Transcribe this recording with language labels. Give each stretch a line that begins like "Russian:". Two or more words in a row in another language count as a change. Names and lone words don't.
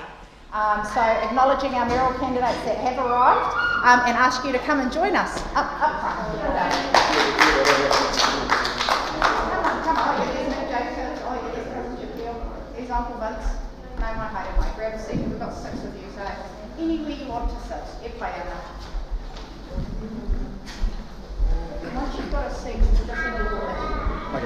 English: So acknowledging our mayoral candidates that have arrived, and ask you to come and join us up front. Come on, there's no Jacob, there's Cousin Jaquil, there's Uncle Vince. No, my haere, grab a seat, we've got 6 of you, so anywhere you want to sit,
Māori: e pai ana.
English: Once you've got a seat, just in the door.